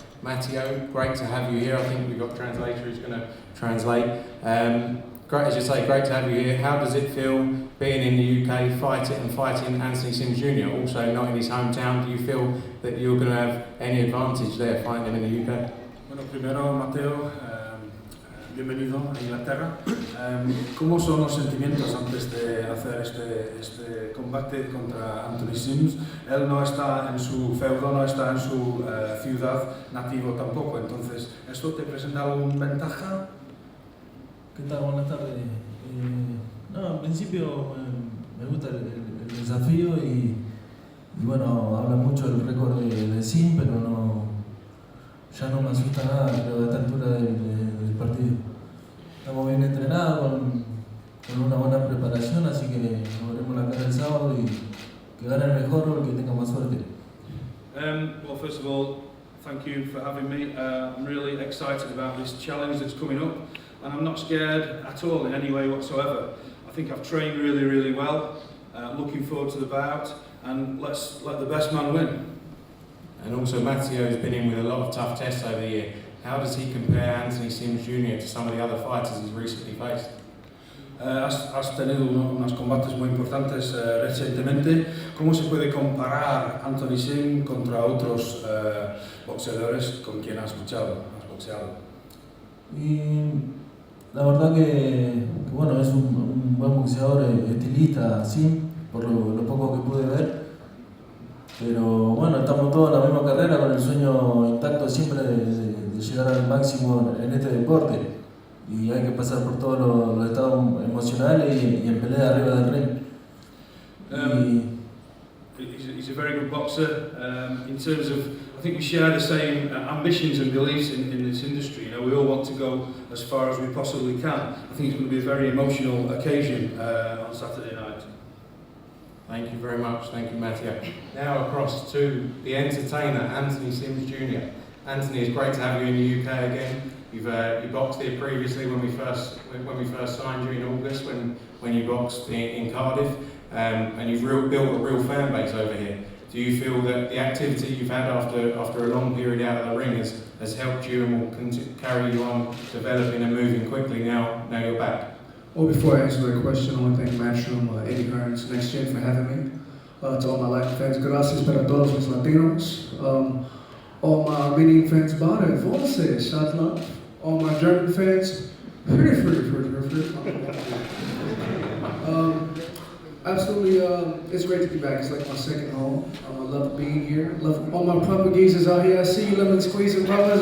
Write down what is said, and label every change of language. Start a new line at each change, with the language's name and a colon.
English: Matteo, great to have you here. I think we've got a translator who's going to translate. Great, as you say, great to have you here. How does it feel being in the UK, fighting Anthony Sims Jr., also not in his hometown? Do you feel that you're going to have any advantage there fighting him in the UK?
Spanish: Bueno, primero, Mateo, bienvenido a Inglaterra. ¿Cómo son los sentimientos antes de hacer este combate contra Anthony Sims? Él no está en su feudo, no está en su ciudad nativo tampoco, entonces, ¿esto te presenta alguna ventaja? ¿Qué tal? Buenas tardes. No, en principio me gusta el desafío y Y bueno, habla mucho del récord de SIMS, pero ya no me asusta nada, creo, a esta altura del partido. Estamos bien entrenados, con una buena preparación, así que nos veremos la cara el sábado y que gane el mejor o el que tenga más suerte.
English: Well, first of all, thank you for having me. I'm really excited about this challenge that's coming up, and I'm not scared at all in any way whatsoever. I think I've trained really, really well. Looking forward to the bout, and let's let the best man win. And also Matteo's been in with a lot of tough tests over the year. How does he compare Anthony Sims Jr. to some of the other fighters he's recently faced?
Spanish: Has tenido unos combates muy importantes recientemente. ¿Cómo se puede comparar Anthony Sims contra otros boxeadores con quien has luchado, has boxeado? Y la verdad que bueno, es un buen boxeador, estilista, sí, por lo poco que pude ver. Pero bueno, estamos todos en la misma carrera con el sueño intacto siempre de llegar al máximo en este deporte. Y hay que pasar por todos los estados emocionales y en pelea arriba del ring.
English: He's a very good boxer. In terms of, I think we share the same ambitions and beliefs in this industry. You know, we all want to go as far as we possibly can. I think it's going to be a very emotional occasion on Saturday night. Thank you very much, thank you Matteo. Now across to the entertainer, Anthony Sims Jr. Anthony, it's great to have you in the UK again. You boxed here previously when we first signed you in August, when you boxed in Cardiff, and you've built a real fan base over here. Do you feel that the activity you've had after a long period out of the ring has helped you and will carry you on developing and moving quickly now you're back? Well, before I answer that question, I want to thank Matchroom, Eddie Hearns, Next Gen for having me. To all my Latin fans,
Spanish: gracias para todos los latinos.
English: All my Armenian fans, bada, voce, shout love. All my German fans, absolutely, it's great to be back. It's like my second home. I love being here. Love all my Portugueses out here. I see you, lemon squeezing brothers.